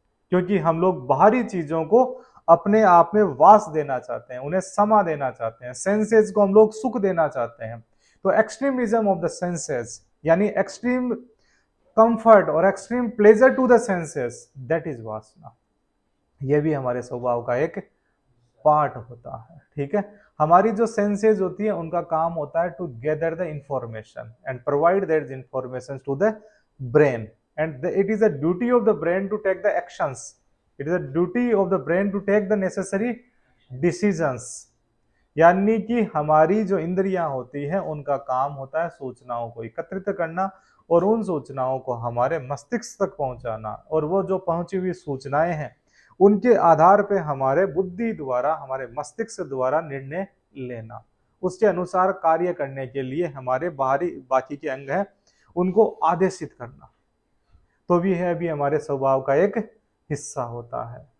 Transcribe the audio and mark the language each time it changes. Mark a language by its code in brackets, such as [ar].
[hi] क्योंकि हम लोग बाहरी चीजों को अपने आप में वास देना चाहते हैं, उन्हें समा देना चाहते हैं, सेंसेस को हम लोग सुख देना चाहते हैं। [en] तो extremism of the senses, यानी extreme comfort और extreme pleasure to the senses, that is वासना। [hi] यह भी हमारे स्वभाव का एक पार्ट होता है। ठीक है, हमारी जो सेंसेस होती है उनका काम होता है [en] To gather the information and provide that information to the brain, and it is a duty of the brain to take the actions, it is a duty of the brain to take the necessary decisions। [hi] यानी कि हमारी जो इंद्रियां होती हैं उनका काम होता है सूचनाओं को एकत्रित करना और उन सूचनाओं को हमारे मस्तिष्क तक पहुंचाना, और वो जो पहुंची हुई सूचनाएं हैं उनके आधार पे हमारे बुद्धि द्वारा, हमारे मस्तिष्क द्वारा निर्णय लेना, उसके अनुसार कार्य करने के लिए हमारे बाकी के अंग हैं उनको आदेशित करना, तो भी है भी हमारे स्वभाव का एक हिस्सा होता है।